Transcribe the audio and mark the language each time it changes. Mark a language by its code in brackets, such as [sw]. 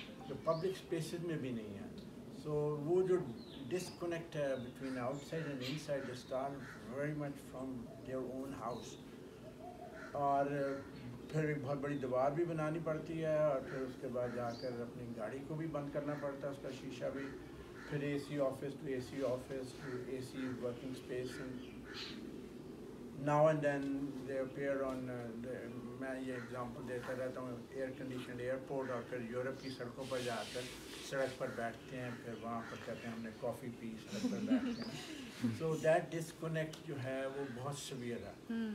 [ur] جو public spaces میں بھی نہیں ہیں. [en] So وہ جو disconnect ہے between outside and inside they start very much from their own house. [ur] اور پھر ایک بہت بڑی دیوار بھی بنانی پڑتی ہے, اور پھر اس کے بعد جا کر اپنی گاڑی کو بھی بند کرنا پڑتا ہے, اس کا شیشہ بھی. [en] پھر A C office to A C office to A C working space. Now and then they appear on, [ur] میں یہ ایگزامپل دیتا رہتا ہوں, ایئر کنڈیشنڈ ایئرپورٹ, اور پھر یورپ کی سڑکوں پر جا کر سڑک پر بیٹھتے ہیں, پھر وہاں پر کہتے ہیں ہم نے کافی پی, سڑک پر بیٹھتے ہیں. [en] so that disconnect [ur] جو ہے وہ بہت سویئر ہے.